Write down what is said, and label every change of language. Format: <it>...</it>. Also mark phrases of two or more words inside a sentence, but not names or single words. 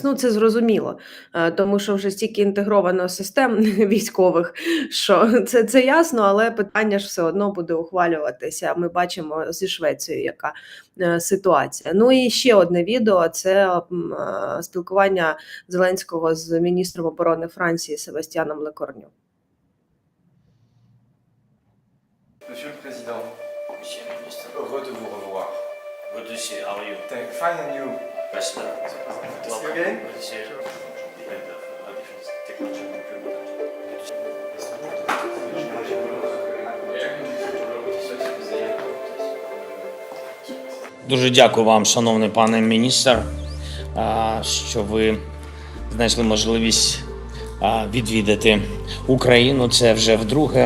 <uk>Ну, це зрозуміло, тому що вже стільки інтегровано систем військових, що це ясно, але питання ж все одно буде ухвалюватися. Ми бачимо зі Швецією, яка ситуація. Ну і ще одне відео – це спілкування Зеленського з міністром оборони Франції Себастьяном Лекорню.</uk> <fr>Monsieur le Président, Monsieur le ministre, heureux de vous revoir.</fr> <en>good to see you. How are you? Fine and you? Ambassador. See you again? Good to see you. Head of Defense Technology Procurement.</en> <uk>Дуже дякую вам, шановний пане міністр, що ви знайшли можливість відвідати Україну. Це вже вдруге.</uk>